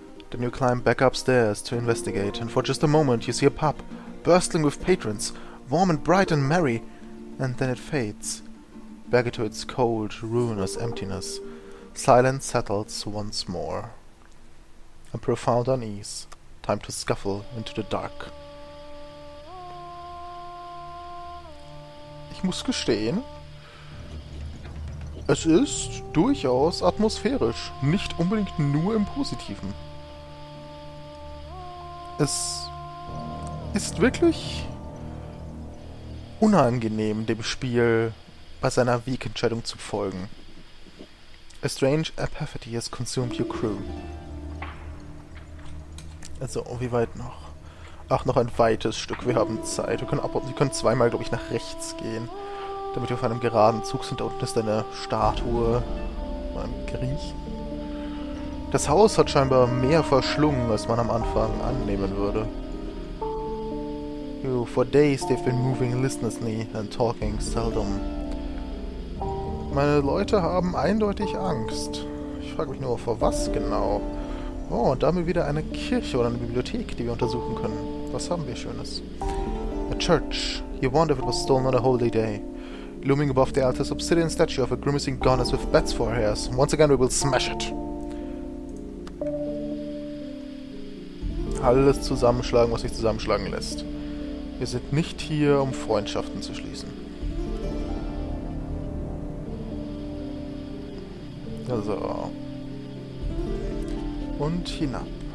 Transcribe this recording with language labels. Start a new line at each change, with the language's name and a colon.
English: Then you climb back upstairs to investigate, and for just a moment you see a pub, bursting with patrons, warm and bright and merry, and then it fades, back into its cold, ruinous emptiness. Silence settles once more. A profound unease. Time to scuffle into the dark.
German: Ich muss gestehen, es ist durchaus atmosphärisch, nicht unbedingt nur im Positiven. Es ist wirklich unangenehm, dem Spiel bei seiner Wegentscheidung zu folgen.
English: A strange apathy has consumed your crew.
German: Also, wie weit noch? Ach, noch ein weites Stück. Wir haben Zeit. Wir können zweimal, glaube ich, nach rechts gehen. Damit wir auf einem geraden Zug sind. Da unten ist eine Statue von einem Griechen. Das Haus hat scheinbar mehr verschlungen, als man am Anfang annehmen würde.
English: For days they've been moving listlessly and talking seldom.
German: Meine Leute haben eindeutig Angst. Ich frage mich nur, vor was genau? Oh, und da haben wir wieder eine Kirche oder eine Bibliothek, die wir untersuchen können. Was haben wir Schönes?
English: A church. You wonder if it was stolen on a holy day. Looming above the altar is obsidian statue of a grimacing goddess with bats for hairs. Once again we will smash it.
German: Alles zusammenschlagen, was sich zusammenschlagen lässt. Wir sind nicht hier, um Freundschaften zu schließen. Also. Und hinab.